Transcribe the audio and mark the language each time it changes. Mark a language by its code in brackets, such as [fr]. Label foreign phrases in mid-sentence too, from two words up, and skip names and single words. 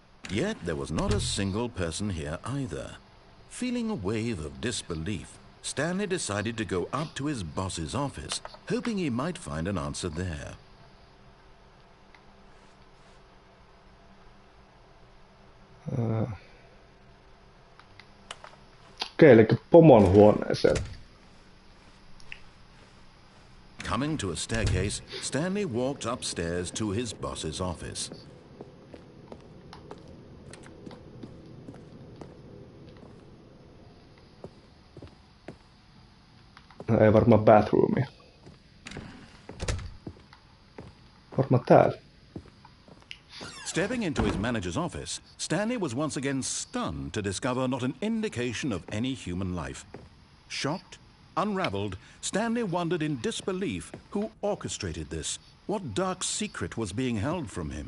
[en] Yet there was not a single person here either. Feeling a wave of disbelief, Stanley decided to go up to his boss's office, hoping he might find an answer there. [fi] Okei, eli pomon huoneeseen. [en] Coming to a staircase, Stanley walked upstairs to his boss's office. [fi] Ei varmaan bathroomia. Varmaan täällä. [en] Stepping into his manager's office, Stanley was once again stunned to discover not an indication of any human life. Shocked, unraveled, Stanley wondered in disbelief who orchestrated this, what dark secret was being held from him.